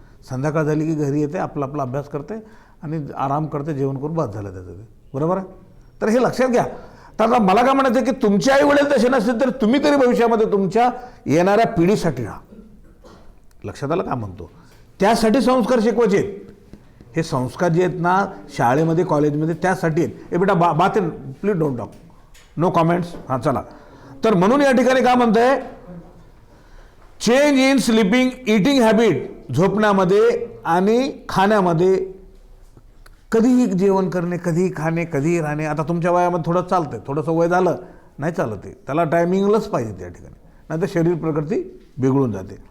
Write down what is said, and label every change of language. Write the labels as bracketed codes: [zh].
[mr] संध्याकाळ झाली की घरी येते, आपला अभ्यास करते आणि आराम करते, जेवण करून बाद झालं त्याचं, ते बरोबर आहे. तर हे लक्षात घ्या. तर मला काय म्हणायचं की तुमचे आई वडील तसे नसतील तर तुम्ही तरी भविष्यामध्ये तुमच्या येणाऱ्या पिढीसाठी राहा. लक्षात आलं का म्हणतो, त्यासाठी संस्कार शिकवायचे. हे संस्कार जे आहेत ना शाळेमध्ये कॉलेजमध्ये त्यासाठी आहेत. [en] ए बेटा बात please don't talk, no comments. [mr] हां चला. तर म्हणून या ठिकाणी काय म्हणतंय, [en] change in sleeping eating habit, [mr] झोपण्यामध्ये आणि खाण्यामध्ये, कधीही जेवण करणे, कधीही खाणे, कधीही राहणे. आता तुमच्या वयामध्ये थोडं चालतंय, थोडंसं वय झालं नाही चालत आहे, त्याला टायमिंगलाच पाहिजे त्या ठिकाणी, नाही तर शरीर प्रकृती बिघडून जाते.